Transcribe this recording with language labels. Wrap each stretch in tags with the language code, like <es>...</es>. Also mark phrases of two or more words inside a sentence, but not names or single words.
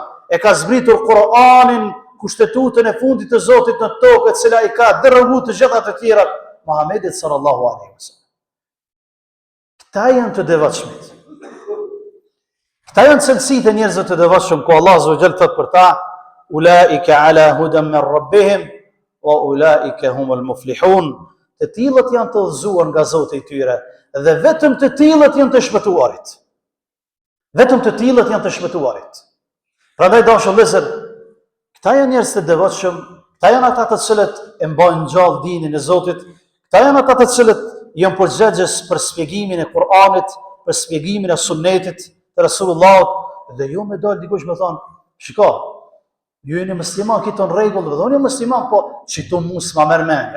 <sq>E ka zbritur Kur'anin, kushtetutën e fundit të Zotit në tokë, e cila I ka dërguar të gjitha të tjerat Muhammedit</sq> <ar>صلى الله عليه وسلم.</ar> <sq>Këta janë të devotshmit. Këta janë cilësitë e njerëzve të devotshëm ku Allah</sq> <ar>عز وجل</ar> <sq>thot për ta:</sq> <ar>"أولئك على هدى من ربهم وأولئك هم المفلحون."</ar> <sq>Të tillët janë të udhëzuar nga Zoti I tyre dhe vetëm të tillët janë të shpëtuarit. Vetëm të tillët janë të shpëtuarit. Prandaj dashur vëllezër, këta janë njerëz të devotshëm, këta janë ata të cilët e mbajnë gjallë dinin e Zotit, këta janë ata të cilët janë përgjegjës për shpjegimin e Kur'anit, për shpjegimin e Sunnetit të Resulullahut, dhe jo me dalë dikush me thonë: "Shiko, ju jeni musliman, këto në rregull, dhe unë jam musliman, po çito mu s'ma merr mendja."</sq>